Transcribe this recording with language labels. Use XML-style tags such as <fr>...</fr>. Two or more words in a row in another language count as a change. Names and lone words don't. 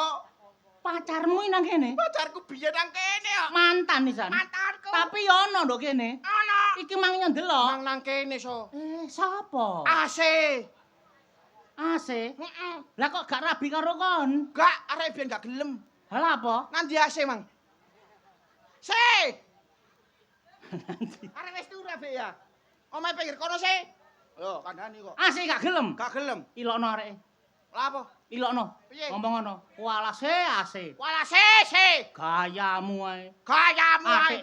<jv>Pacarmu nang kene? Pacarku biyen nang kene yo. Mantan nisan. Mantanku. Tapi yo ono ndok kene. Ana. Iki mang ndelok. Mang nang kene so. Sapa? AC. AC. Heeh. Lah kok gak rabi karo kon? Gak arek biyen gak gelem. Lah apa? Nang di AC mang. Se. Arek wis turu Bek ya. Omahe pinggir kono se. Yo kandhani kok. AC gak gelem. Gak gelem. Ilokno areke. Lah apa? Ilokno. Piye? Ngomong ngono. Walah AC. Wala se. Gayamu ae. Gayamu Apik</jv>